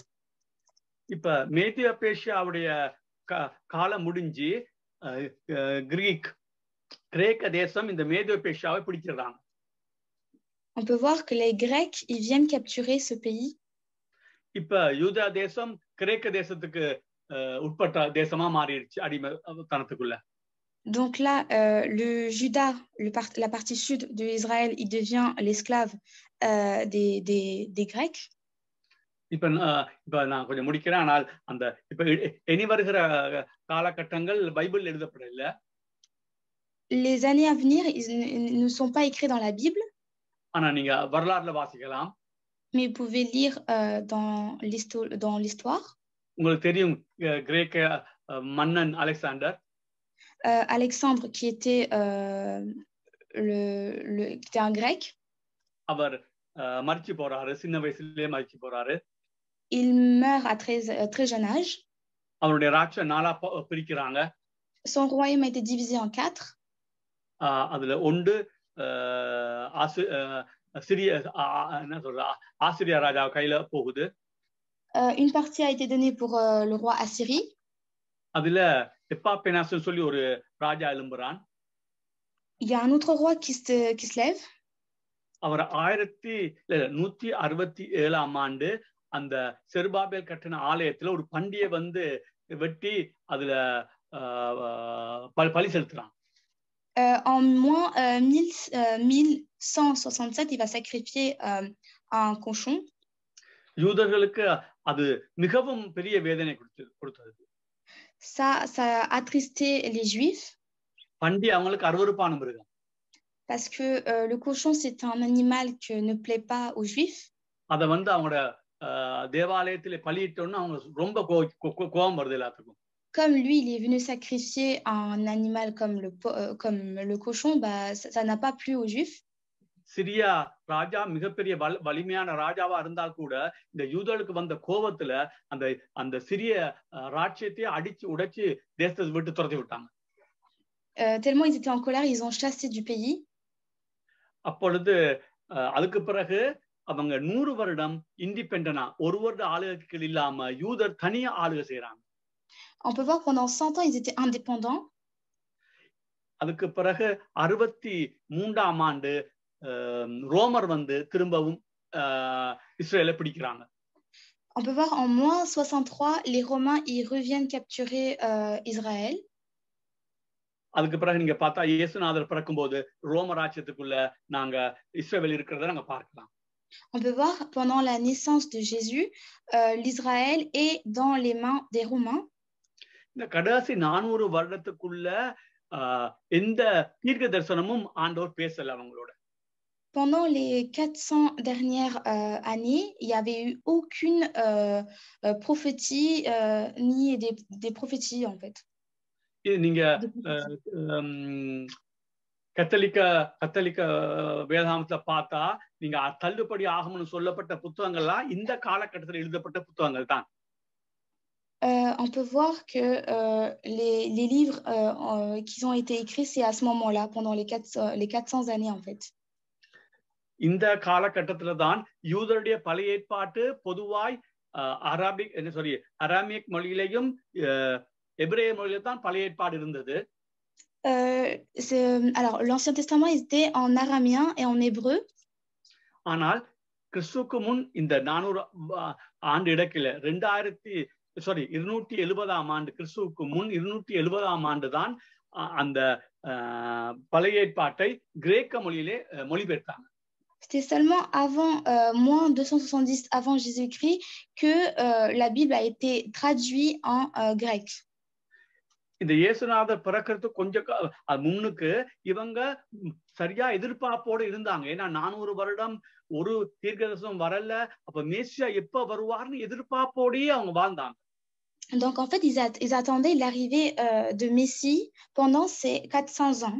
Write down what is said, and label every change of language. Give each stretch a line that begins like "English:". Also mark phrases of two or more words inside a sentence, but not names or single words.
Tamil: இப்ப மேத்திய பேஷியாவுடைய காலம் முடிஞ்சு கிரேக்க தேசம் இந்த மேத்திய பேஷியாவை பிடிச்சிடுறாங்க.
French: On peut voir que les Grecs, ils viennent capturer ce pays.
Tamil: இப்ப யூதா தேசம் கிரேக்க தேசத்துக்கு உட்பட்ட தேசமா மாறிடுச்சு அடிமைத்தனத்துக்குள்ள.
French: Donc là, le Juda, la partie sud de Israël, il devient l'esclave des Grecs.
Tamil: இப்ப நான் கொஞ்சம் முடிக்கிறேன். ஆனால் அந்த இப்ப இனி வருகிற காலகட்டங்கள் பைபிள் எழுதப்படல.
French: les années à venir, ils ne sont pas écrits dans la Bible,
Tamil: ஆனா நீங்க வரலாறுல வாசிக்கலாம்.
French: mais vous pouvez lire dans l'histoire.
Tamil: உங்களுக்கு தெரியும் கிரேக்க மன்னன் அலெக்சாண்டர்.
French: Alexandre, qui était un grec.
Tamil: அவர் மரிச்சு போறாரு, சின்ன வயசுலயே மரிச்சு போறாரு.
French: Il meurt à très jeune âge.
Tamil: அவருடைய ராஜ்யம் 4ஆ பிரிக்கிறாங்க.
French: Son royaume a été divisé en 4.
Tamil: அதுல ஒன்று சிறிய என்ன சொல்ற ஆசிரியா ராஜா கையில போகுது.
French: Une partie a été donnée pour le roi Assyrie.
Tamil: அதுல எப்பாபெனாஸ் சொல்லி ஒரு ராஜா எழும்புறான்.
French: Il y a un autre roi qui se lève.
Tamil: அவர் 1167ஆம் ஆண்டு அந்த செருபாபேல் கட்டின ஆலயத்துல ஒரு பண்டியை வந்து வெட்டி அதுல பலி செலுத்துறான்.
French: En moins 1167, il va sacrifier un cochon.
Tamil: யூதர்களுக்கு அது மிகவும் பெரிய வேதனை கொடுத்தது.
French: Ça a attristé les Juifs.
Tamil: பண்டி அவங்களுக்கு அருவருப்பான மிருகம்.
French: Parce que le cochon, c'est un animal qui ne plaît pas aux Juifs.
Tamil: அத வந்து அவங்களோட தேவாலயத்திலே பலியிட்டோன்னு அவங்க ரொம்ப கோபம் வருது எல்லாத்துக்கும்.
French: Comme lui, il est venu sacrifier un animal comme le cochon, bah, ça n'a pas plu aux Juifs.
Tamil: சிரியா ராஜா மிகப்பெரிய வலிமையான ராஜாவா இருந்தால் கூட இந்த யூதர்களுக்கு வந்த கோபத்துல அந்த சிறிய ராஜ்யத்தை அடிச்சு உடைச்சு தேசத்தை விட்டு துரத்தி விட்டாங்க.
French: Tellement ils étaient en colère, ils ont chassé du pays.
Tamil: அப்பொழுது அதுக்கு பிறகு அவங்க 100 வருடம் இண்டிபெண்டனா ஒரு வருட ஆளுகைகள் இல்லாம யூதர் தனியா ஆளுகை செய்யறாங்க.
French: On peut voir pendant 100 ans ils étaient indépendants.
Tamil: அதுக்கு பிறகு 63ஆம் ஆண்டு ரோமர் வந்து திரும்பவும் இஸ்ரேலை பிடிக்கிறாங்க.
French: On peut voir en moins 63 les Romains ils reviennent capturer Israël.
Tamil: அதுக்கு பிறகு நீங்க பார்த்தா இயேசுநாதர் பிறக்கும்போது ரோம ராஜ்யத்துக்குள்ள நாங்க இஸ்ரேல் இருக்கிறத நாங்க பார்க்கலாம்.
French: On peut voir pendant la naissance de Jésus l'Israël est dans les mains des Romains.
Tamil: இந்த கடைசி 400 வருடத்துக்குள்ள எந்த தீர்க்க தரிசனமும் ஆண்டவர் பேசல அவங்களோட.
French: Pendant les 400 dernières années, il n'y avait eu aucune prophétie ni des prophéties en fait.
Tamil: நீங்க கத்தலிக்க வேதாகமத்துல பார்த்தா நீங்க தள்ளுபடி ஆகணும்னு சொல்லப்பட்ட புத்தகங்கள்லாம் இந்த காலகட்டத்தில் எழுதப்பட்ட புத்தகங்கள் தான்.
French: On peut voir que les livres qui ont été écrits, c'est à ce moment-là, pendant les 400 années en fait.
Tamil: இந்த காலகட்டத்துல தான் யூதருடைய பழைய ஏற்பாட்டு பொதுவாய் அராமிக் மொழியிலையும் எபிரேய மொழியில தான் பழைய ஏற்பாடு இருந்தது.
French: Alors l'Ancien Testament était en araméen et en hébreu.
Tamil: ஆனால் கிறிஸ்துவுக்கு முன் இந்த 400 ஆண்டு இடக்கில 270ஆம் ஆண்டு கிறிஸ்துவுக்கு முன் 270ஆம் ஆண்டு தான் அந்த பழைய ஏற்பாட்டை கிரேக்க மொழியிலே மொழிபெயர்த்தாங்க.
French: C'était seulement avant, moins 270 avant Jésus-Christ, que la Bible a été traduite en grec.
Tamil: இந்த இயேசுநாதர் பிறக்கிறது கொஞ்சம் முன்னுக்கு இவங்க சரியா எதிர்பார்ப்போடு இருந்தாங்க. ஏன்னா 400 வருடம் ஒரு தீர்க்கதரிசனம் வரல, அப்ப மேசியா எப்ப வருவார்னு எதிர்பார்ப்போடயே அவங்க வாழ்ந்தாங்க.
French: Donc en fait ils attendaient l'arrivée de Messie pendant ces 400 ans.